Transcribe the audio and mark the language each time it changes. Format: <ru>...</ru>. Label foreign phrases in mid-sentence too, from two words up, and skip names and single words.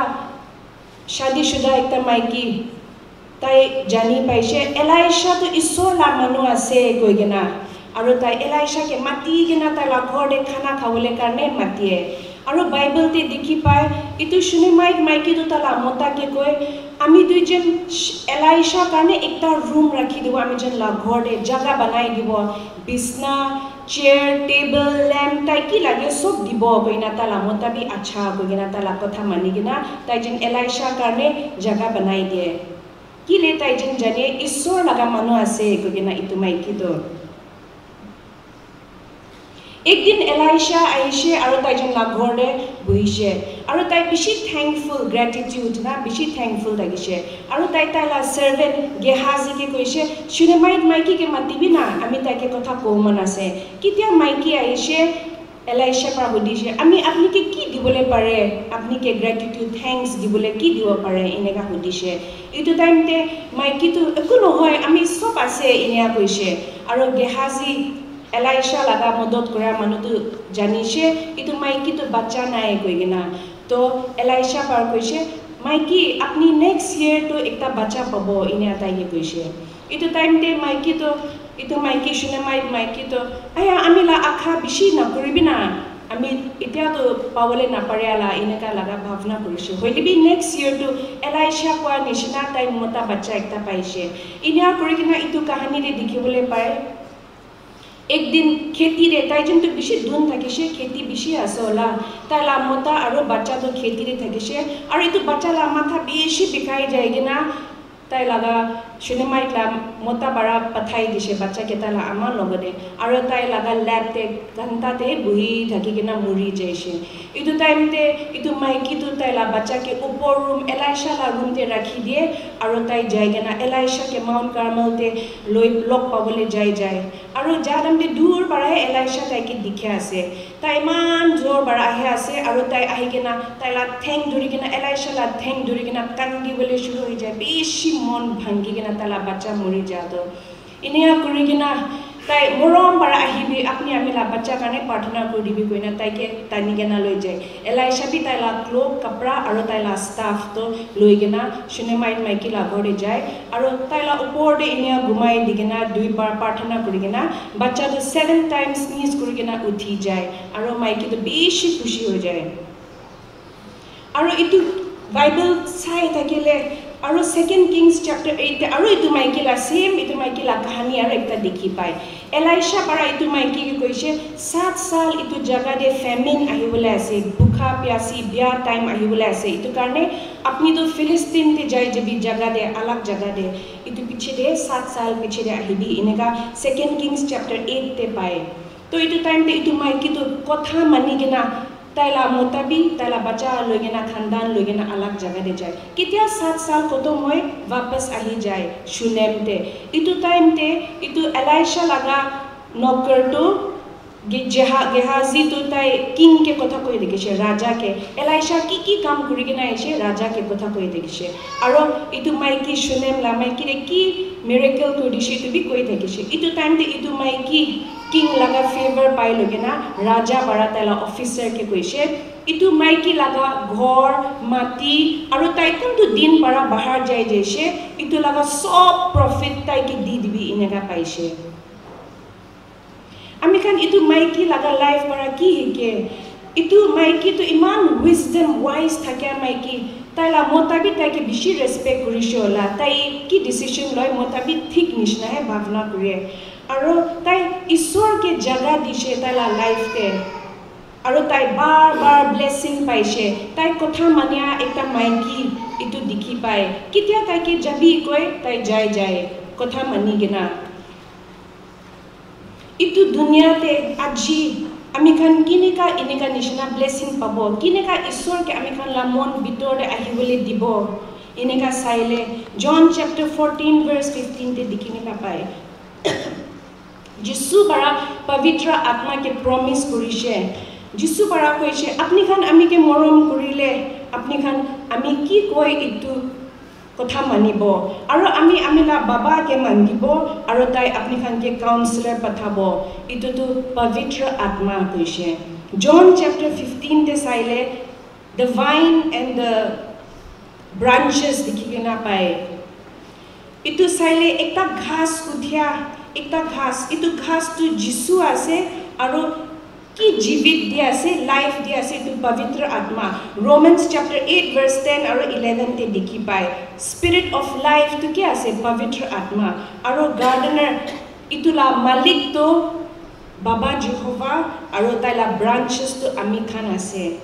<nag>shadi shuda ekta maiki tai jani paise Elisha to isor la manu ase goigena aru tai Elisha ke mati gena tai la ghor de khana khawole karne matie aru Bible te dikhi pai itu Shunammite maiki to tala mota ke koi ami duijen Elisha karne ekta room rakhi dibo ami jen la ghor de jaga banai dibo bisna chair table lamp tai ki lage sob dibo koina tala mota bi acha koina tala kotha mani gina tai jen Elisha karne jaga banai die ki le tai jen jane isor laga manu ase koina itu maiki to ek din Elisha aise aru tai jen la ghor de buise aru tai bishi</nag> <en>thankful gratitude</en> <nag>na bishi thankful dagise aru tai la servant Gehazi ke koise Shunammite maiki ke matibi na ami tai ke kotha ko man ase kitia maiki aise Elisha par budise ami apni ke ki dibole pare apni ke</nag> <en>gratitude thanks</en> <nag>dibole ki dibo pare ineka budise itu time te maiki to ekuno hoy ami sob ase inia koise aru Gehazi Elisha laga modot kora manu tu janise itu maiki to bacha nai koigena to Elisha par koise maiki apni</nag> <en>next year</en> <nag>to ekta bacha pabo inia tai ke koise itu time te maiki to itu maiki Shunammite maiki to aya amila akha bishi na koribina ami etia to pawole na pareala ineka laga bhavna korise hoile bi</nag> <en>next year</en> <nag>to Elisha kwa nishina tai mota bacha ekta paise inia korigina itu kahani de dikhibole pai एक दिन खेती रे ताई जन तो बिशी धुन थाकिसे खेती बिशी आसोला ताला मोता आरो बच्चा तो खेती रे थाकिसे आरो इतु बच्चा ला माथा बिशी बिकाई जायगिना ताई लागा Shunammite ला मोता बड़ा पथाई दिसे बच्चा के ताला आमा लगदे आरो ताई लागा लैब ते घंटा ते बुही थाकिगिना मुरी जैसे इतु टाइम ते इतु माइकी तो ताई ला बच्चा के ऊपर रूम Elisha ला रूम ते रखी दिए आरो ताई जायगिना Elisha के माउंट कार्मेल ते लोई लोक पावले जाय आरो जादम ते दूर बड़ा है Elisha ताई के दिखे आसे ताई मान जोर बड़ा है आसे आरो ताई आहिगिना ताई ला थैंक दुरिगिना Elisha ला थैंक दुरिगिना कांगी बोले शुरू हो जाए बेशी मन भांगी तला बच्चा मरी जातो इनिया कुरिगिना ताई मोरम para ahibi apni amila bachcha kane प्रार्थना koribi koina tai ke tani gena loi jai Elisha bi tai la cloth kapra aro tai la staff to loi gena Shunammite maiki la gore jai aro tai la upor de inia gumai digena dui bar प्रार्थना korigena bachcha to</nag> <en>7 times sneeze</en> <nag>korigena uthi jai aro maiki to beshi khushi ho jai aro itu Bible sai takile aro 2 Kings chapter 8 aro itu maiki la same itu maiki la kahani aro ekta dekhi pai Elisha para itu maiki ke koise 7 saal itu jaga de famine ahibole ase bukha pyasi bia time ahibole ase itu karne apni to Philistine te jai jabi jaga de alag jaga de itu piche de 7 saal piche de ahibi ineka 2 Kings chapter 8 te pai to itu time te itu maiki to kotha mani gena ताइला मोताबी ताइला बच्चा लोगेना खानदान लोगेना अलग जगह दे जाए कितिया 7 साल खत्म होए वापस आही जाए शुनेम ते इतु टाइम ते इतु एलाइशा लगा नौकर तो गेहाजी तो ताई किंग के कथा कोई देखिसे राजा के एलाइशा की काम करि के नाइसे राजा के कथा कोई देखिसे आरो इतु माइकी शुनेम ला माइकी रे की मिरेकल को दिसे इतु भी कोई देखिसे इतु टाइम ते इतु माइकी किंग लगा फेवर पाइ लगे ना राजा बड़ा ताला ऑफिसर के कोइसे इतु माइकी लगा घर माटी आरो ताई कोनतो दिन बड़ा बाहर जाय जैसे इतु लगा सब प्रॉफिट ताई के दी दिबी इनेगा पाइसे आमी खान इतु माइकी लगा लाइफ बड़ा की हिके इतु माइकी तो इमान</nag> <en>wisdom wise</en> <nag>थाके माइकी ताइला मोताबी ताई के बिशी रेस्पेक्ट करिसे होला ताई की डिसिजन लय मोताबी ठीक निशना है भावना करे आरो ताई ईश्वर के जगह दिसे ताइला लाइफ के आरो ताई बार बार ब्लेसिंग पाइसे ताई कथा मानिया एकटा माइकी इतु दिखि पाए कितिया ताई के जबी कोई ताई जाय कथा मानि गेना इतु दुनिया ते आजी आमी खान किनेका इनेका निशना ब्लेसिंग पाबो किनेका ईश्वर के आमी खान ला मन बितोरे आहिबले दिबो इनेका साइले जॉन चैप्टर 14 वर्स 15 ते दिखिने पाए जिसु बड़ा पवित्र आत्मा के प्रॉमिस करिसे जिसु बड़ा कइसे अपनी खान आमी के मरम करिले अपनी खान आमी की कोई इतु कथा मानिबो आरो आमी आमिला बाबा के मानिबो आरो ताई अपनी खान के काउंसलर पठाबो इतु तो पवित्र आत्मा कइसे जॉन चैप्टर 15 ते साइले द वाइन एंड द ब्रांचेस दिखिगे ना पाए इतु साइले एकटा घास उठिया एकटा घास इतु घास तो जिसु आसे आरो की जीवित दिया से लाइफ दिया से तो पवित्र आत्मा रोमन्स चैप्टर 8 वर्स 10 और 11 ते दिखि पाए</nag> <en>Spirit of Life</en> <nag>तो क्या से पवित्र आत्मा और गार्डनर इतुला मालिक तो बाबा यहोवा और ताइला ब्रांचेस तो आमी खान आसे</nag>